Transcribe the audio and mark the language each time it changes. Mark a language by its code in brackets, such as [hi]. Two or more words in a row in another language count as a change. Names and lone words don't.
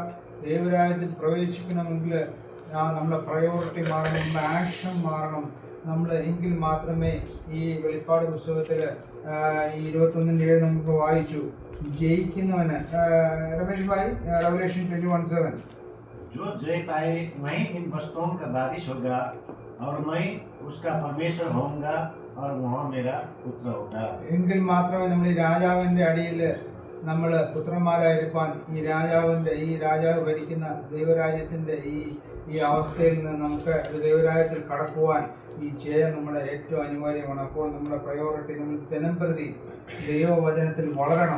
[ml] ദൈവരാജ്യത്തിൽ പ്രവേശിക്കണമെങ്കിൽ നമ്മുടെ പ്രയോറിറ്റി മാറണം, നമ്മുടെ ആക്ഷൻ മാറണം. എങ്കിൽ മാത്രമേ ഈ വെളിപ്പാട് പുസ്തകത്തിൽ ഈ 21:7 നമുക്ക് വായിച്ചു, ജയിക്കുന്നവന് രമേഷ് ഭായ് റെവലേഷൻ 21:7 [hi] जो जय पाए मैं इन वस्तुओं का वारिस होगा और मैं उसका परमेश्वर होऊंगा और वह मेरा पुत्र होगा. [ml] എങ്കിൽ മാത്രമേ നമ്മൾ ഈ രാജാവിൻ്റെ അടിയിൽ നമ്മൾ പുത്രന്മാരായിരിക്കാൻ, ഈ രാജാവ് ഭരിക്കുന്ന ദൈവരാജ്യത്തിൻ്റെ ഈ അവസ്ഥയിൽ നിന്ന് നമുക്ക് ദൈവരാജ്യത്തിൽ കടക്കുവാൻ ഈ ജയം നമ്മുടെ ഏറ്റവും അനിവാര്യമാണ്. അപ്പോൾ നമ്മുടെ പ്രയോറിറ്റി നമ്മൾ ദിനംപ്രതി ദൈവവചനത്തിൽ വളരണം.